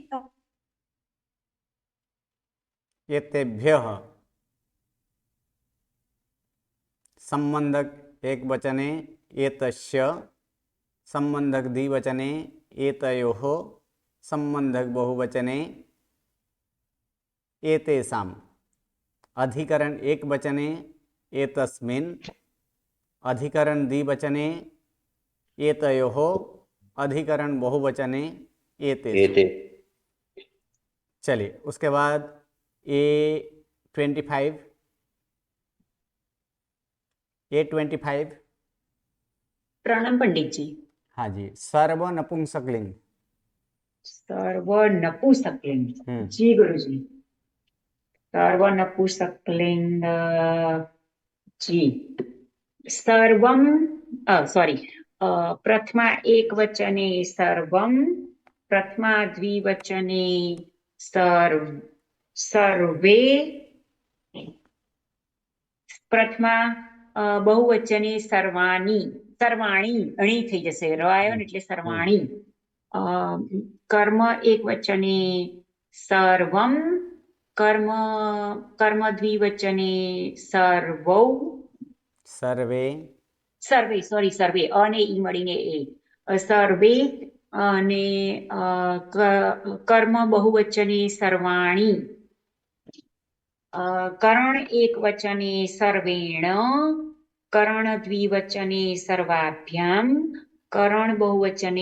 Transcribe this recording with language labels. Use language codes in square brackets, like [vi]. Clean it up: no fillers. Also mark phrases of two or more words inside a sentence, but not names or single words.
[sa] एतेभ्यः, संबंधक एक वचने एतस्य, संबंधक द्विवचने एतयोः, संबंधक बहुवचने एतेषाम्, अधिकरण एक वचने एतस्मिन्, अधिकरण द्विवचने एतयोः, अधिकरण बहुवचने एतेषु। [hi] चलिए उसके बाद A25 A25 प्रणाम पंडित जी। हाँ जी सर्व नपुंसकलिंग। सर्व नपुंसकलिंग जी गुरुजी। [sa] सर्व नपुंसकलिंग जी सर्वम सॉरी प्रथमा एक वचने सर्वम, प्रथमा द्विवचने सर्वे, प्रथमा बहुवचने सर्वाणी, सर्वाणी अणी [gu] થઈ જશે ર આવ્યો ને એટલે [sa] सर्वाणी, कर्म एक वचने सर्वम, कर्म कर्म द्विवचने सर्वौ, सर्वे सर्वे सॉरी सर्वे [gu] અને ઈ મળીને એ [sa] सर्वे અને कर्म बहुवचने सर्वाणी, करण एक वचने सर्वेण, करण द्विवचने सर्वाभ्याम, करण बहुवचने